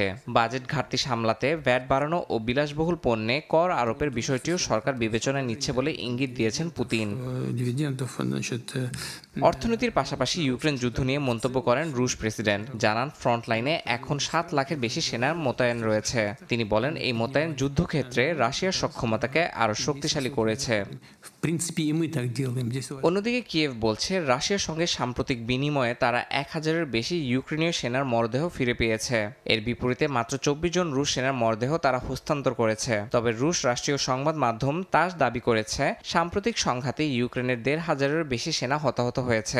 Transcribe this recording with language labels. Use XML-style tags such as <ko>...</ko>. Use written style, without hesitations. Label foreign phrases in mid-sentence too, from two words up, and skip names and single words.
<bn>বাজেট ঘাটতি সামলাতে ভ্যাট বাড়ানো ও বিলাসবহুল পণ্যে কর আরোপের বিষয়টিও সরকার বিবেচনায় নিচ্ছে বলে ইঙ্গিত দিয়েছেন পুতিন। অর্থনীতির পাশাপাশি ইউক্রেন যুদ্ধ নিয়ে মন্তব্য করেন রুশ প্রেসিডেন্ট। জানান, ফ্রন্টলাইনে এখন 7 লাখের বেশি সেনার মোতায়েন রয়েছে। তিনি বলেন, এই মোতায়েন যুদ্ধক্ষেত্রে রাশিয়ার সক্ষমতাকে আরও শক্তিশালী করেছে।</bn> <ru>В принципе, и мы так делаем. Здесь</ru> <bn>অন্যদিকে কিয়েভ বলছে রাশিয়ার সঙ্গে সাম্প্রতিক বিনিময়ে তারা 1000-এর বেশি ইউক্রেনীয় সেনার মরদেহ ফিরে পেয়েছে। এর বিপরীতে মাত্র 24 জন রুশ সেনার মরদেহ তারা হস্তান্তর করেছে। তবে রুশ রাষ্ট্রীয় সংবাদ মাধ্যম তাস দাবি করেছে সাম্প্রতিক সংঘাতে ইউক্রেনের 1500-এর বেশি সেনা হতাহত হয়েছে।</bn>